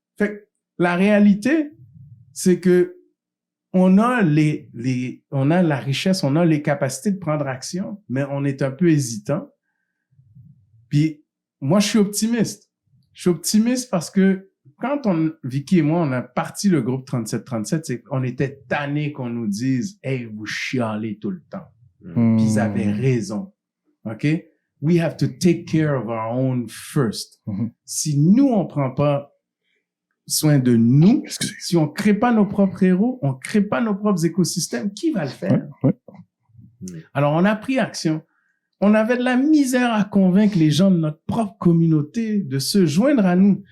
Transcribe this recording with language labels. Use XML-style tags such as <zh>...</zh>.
<fr>Fait que la réalité, c'est que on a on a la richesse, on a les capacités de prendre action, mais on est un peu hésitant. Puis, moi, je suis optimiste. Je suis optimiste parce que quand Vicky et moi, on a parti le groupe 3737, c'est qu'on était tannés qu'on nous dise, hey, vous chialez tout le temps. Puis ils avaient raison. OK?</fr> <en>We have to take care of our own first.</en> <fr>Si nous, on prend pas soin de nous, si on crée pas nos propres héros, on crée pas nos propres écosystèmes, qui va le faire? Alors, on a pris action. On avait de la misère à convaincre les gens de notre propre communauté de se joindre à nous.</fr>